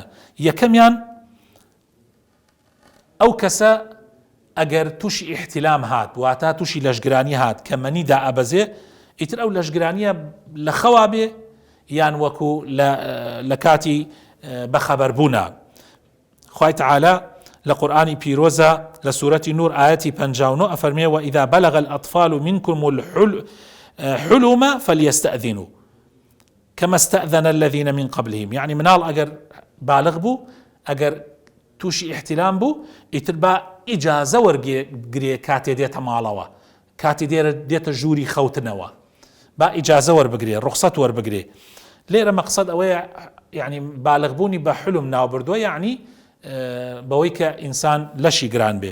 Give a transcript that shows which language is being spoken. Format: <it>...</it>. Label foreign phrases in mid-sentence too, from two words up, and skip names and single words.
<ckb>یەکەمیان ئەو کەسە ئەگەر تووشی ئیحتیلام هات، واتە تووشی لەشگرانی هات کە مەنیدا ئەبەزێ، ئیتر ئەو لەشگرانیە لە خەوا بێ یان وەکو لە کاتی بەخەبەربوونا. خوای تەعالا لە قورئانی پیرۆزە لە سوورەتی نور ئاەتی 59 ئەفەرمێ:</ckb> <ar>وإذا بلغ الأطفال منكم الحلم فليستأذنوا كما استأذن الذين من قبلهم.</ar> <ckb>يعني مناڵ ئەگەر بالغ بوو، ئەگەر تووشی ئیحتیلام بوو، ئیتر بە ئیجازە وەرگێ کاتێ دێتە ماڵەوە، کاتی دێتە ژووری خەوتنەوە، با ئیجازە وەربگرێ، ڕوخسەت وەربگرێ. لێرە مەقسەد ئەوەیە يعني بالغ بوونی بە حلم ناوبردووە، يعني بەوەی کە ئینسان لەشی گران بێ.</ckb>